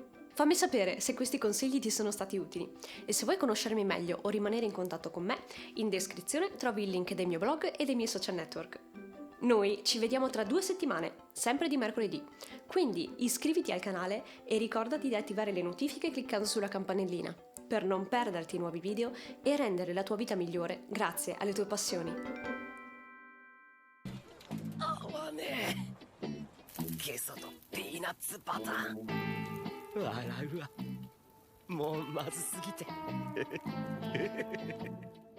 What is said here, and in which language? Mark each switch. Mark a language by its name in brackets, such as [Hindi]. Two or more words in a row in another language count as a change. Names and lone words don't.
[Italian] Fammi sapere se questi consigli ti sono stati utili e se vuoi conoscermi meglio o rimanere in contatto con me, in descrizione trovi il link del mio blog e dei miei social network. Noi ci vediamo tra 2 settimane, sempre di mercoledì, quindi iscriviti al canale e ricordati di attivare le notifiche cliccando sulla campanellina per non perderti nuovi video e rendere la tua vita migliore grazie alle tue passioni. [Japanese] 合わねえ。ゲソとピーナッツバター。笑うわ。もうまずすぎて。